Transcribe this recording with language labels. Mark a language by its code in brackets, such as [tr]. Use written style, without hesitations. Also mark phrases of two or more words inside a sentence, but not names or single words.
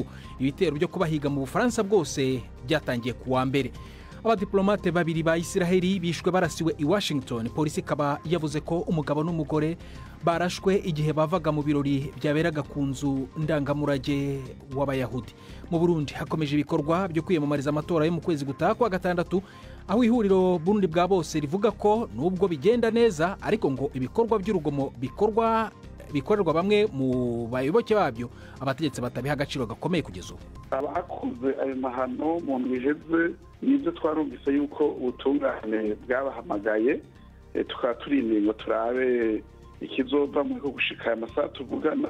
[rw] Ibitero byo kubahiga mu Bufaransa bwose byatangiye kuwa mbere. Abadiplomate babiri ba Isiraheli bishwe barasiwe i Washington. Polisi kaba yavuze ko umugabo n'umugore barashwe igihe bavaga mu birori byaberaga ku nzu ndangamurage w'Abayahudi. Mu Burundi hakomeje ibikorwa byo kwiyamamariza amatora yo mu kwezi gutaha kwa gatandatu, aho ihuriro Burundi bwa bose rivuga ko nubwo bigenda neza ariko ngo ibikorwa by'urugomo bikorerwa bamwe mu bayoboke babyo abategetsi batabiha agaciro gakomeye kugeza ubu. [rn] Abakoze ayo mahano mu mwijeze nibyo twarumvise yuko ubutungane bwabahamagaye, tukaba turindiriye ngo turabe ikizova mu ko gushika amasaha tuvugana.